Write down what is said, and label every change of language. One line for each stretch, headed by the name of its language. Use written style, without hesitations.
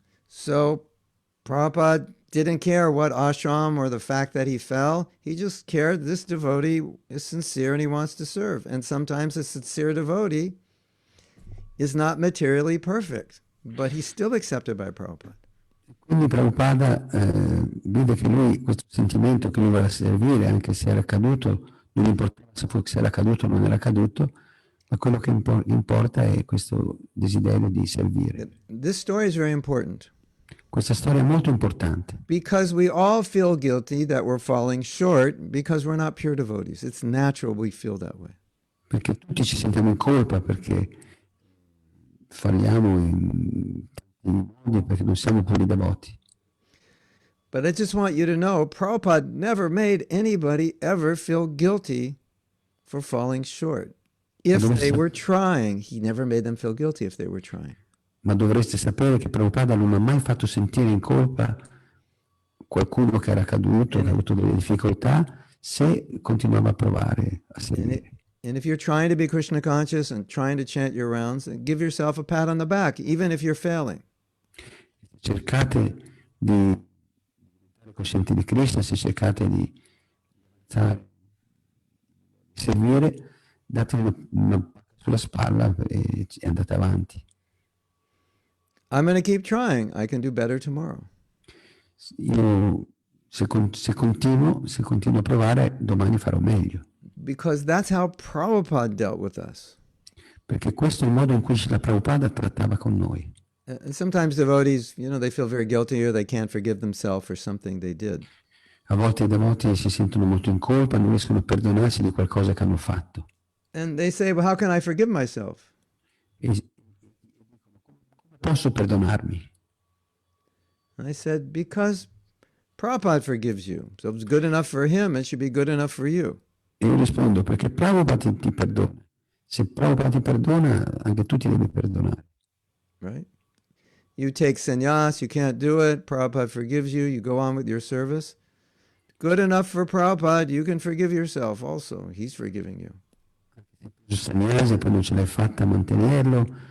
English: So Prabhupada didn't care what ashram or the fact that he fell. He just cared this devotee is sincere and he wants to serve. And sometimes a sincere devotee is not materially perfect, but he's still accepted by Prabhupada.
Italian: Quindi Prabhupada vide che lui, questo sentimento che lui voleva servire, anche se era caduto, non importava se era caduto o non era caduto, ma quello che importa è questo desiderio di servire.
English: This story is very important.
Italian: Questa storia è molto importante.
English: Because we all feel guilty that we're falling short because we're not pure devotees. It's natural we feel that way.
Italian: Perché tutti ci sentiamo in colpa perché falliamo in modi perché non siamo puri devoti.
English: But I just want you to know, Prabhupada never made anybody ever feel guilty for falling short. If they were trying, he never made them feel guilty if they were trying.
Italian: Ma dovreste sapere che Prabhupada non ha mai fatto sentire in colpa qualcuno che era caduto, che ha avuto delle difficoltà, se continuava a provare a seguire.
English: And if you're trying to be Krishna conscious and trying to chant your rounds, give yourself a pat on the back, even if you're failing.
Italian: Cercate di diventare coscienti di Krishna, se cercate di seguire, datevi una pacca sulla spalla e andate avanti.
English: I'm going to keep trying. I can do better tomorrow.
Italian: Io se continuo a provare, domani farò meglio.
English: Because that's how Prabhupada dealt with us.
Italian: Perché questo è il modo in cui Srila Prabhupada trattava con noi.
English: And sometimes devotees, they feel very guilty or they can't forgive themselves for something they did.
Italian: A volte i devoti si sentono molto in colpa, non riescono a perdonarsi di qualcosa che hanno fatto.
English: And they say, well, how can I forgive myself?
Italian: E posso perdonarmi?
English: I said, because Prabhupada forgives you. So if it's good enough for him, it should be good enough for you.
Italian: E io rispondo, perché Prabhupada ti perdona. Se Prabhupada ti perdona, anche tu ti devi perdonare.
English: Right? You take sannyas, you can't do it, Prabhupada forgives you, you go on with your service. Good enough for Prabhupada, you can forgive yourself also. He's forgiving you.
Italian: Il sannyasa, poi non ce l'hai fatta a mantenerlo.